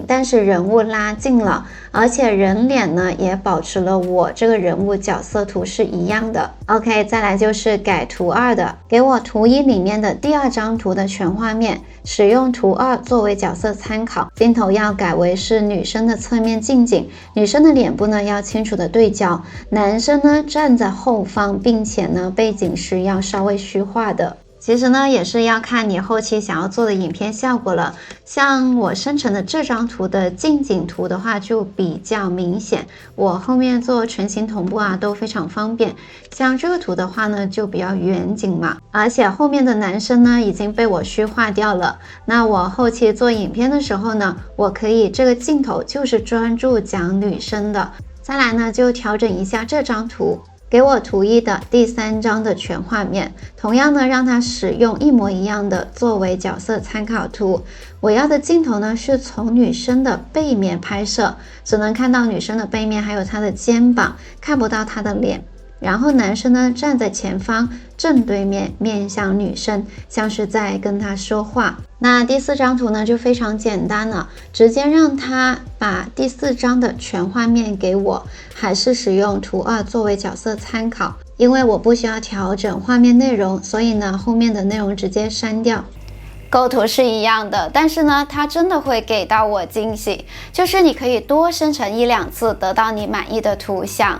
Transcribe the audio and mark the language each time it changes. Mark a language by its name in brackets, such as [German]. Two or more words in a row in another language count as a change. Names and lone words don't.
[Chinese] 但是人物拉近了，而且人臉呢也保持了我這個人物角色圖是一樣的。OK， 再來就是改圖2的，給我圖1裡面的第2張圖的全畫面，使用圖2作為角色參考，鏡頭要改為是女生的側面近景，女生的臉部呢要清楚的對焦，男生呢站在後方，並且呢背景是要稍微虛化的。其實呢，也是要看你後期想要做的影片效果了。像我生成的這張圖的近景圖的話，就比較明顯。我後面做全形同步啊，都非常方便。像這個圖的話呢，就比較遠景嘛，而且後面的男生呢，已經被我虛化掉了。那我後期做影片的時候呢，我可以這個鏡頭就是專注講女生的。再來呢，就調整一下這張圖。給我圖一的第3張的全畫面，同樣呢，讓它使用一模一樣的作為角色參考圖。我要的鏡頭呢，是從女生的背面拍攝，只能看到女生的背面，還有她的肩膀，看不到她的臉。然後男生呢，站在前方正對面，面向女生，像是在跟她說話。那第4張圖呢，就非常簡單了，直接讓他把第4張的全畫面給我，還是使用圖2作為角色參考，因為我不需要調整畫面內容，所以呢，後面的內容直接刪掉。構圖是一樣的，但是呢，它真的會給到我驚喜，就是你可以多生成1、2次，得到你滿意的圖像。